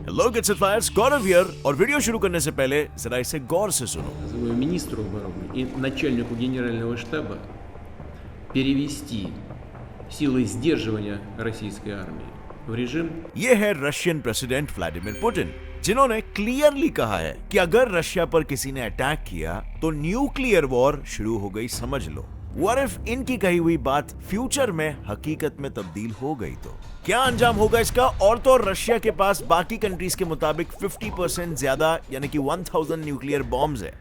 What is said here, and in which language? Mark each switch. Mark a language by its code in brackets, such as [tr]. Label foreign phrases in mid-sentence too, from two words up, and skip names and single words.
[en] Hello kids and fires, Gaurav here, [hi] और वीडियो शुरू करने से पहले जरा इसे गौर से सुनो। [ru] Министру обороны и начальнику генерального штаба перевести силы сдерживания российской армии в режим. [hi] ये है [en] Russian president [hi] व्लादिमीर पुतिन, जिन्होंने क्लियरली कहा है कि अगर रशिया पर किसी ने अटैक किया तो [en] nuclear war [hi] शुरू हो गई, समझ लो। [en] What if [hi] इनकी कही हुई बात फ्यूचर में हकीकत में तब्दील हो गई तो क्या अंजाम होगा इसका? और तो रशिया के पास बाकी कंट्रीज के मुताबिक 50% ज्यादा यानी कि 1000 [en] nuclear bombs [hi] है।